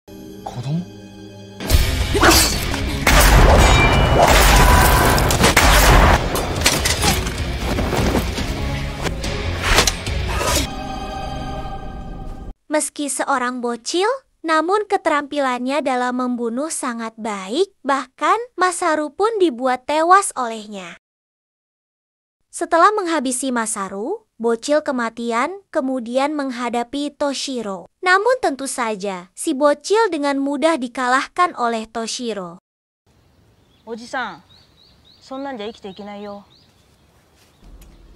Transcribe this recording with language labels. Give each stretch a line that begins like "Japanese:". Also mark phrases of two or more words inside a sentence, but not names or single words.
Indonesian: Meski seorang bocil, namun keterampilannya dalam membunuh sangat baik, bahkan Masaru pun dibuat tewas olehnya. Setelah menghabisi Masaru, bocil kematian kemudian menghadapi Toshiro. Namun tentu saja, si bocil dengan mudah dikalahkan oleh Toshiro.
Japanese: Oji-san, そんなんじゃ生きていけないよ。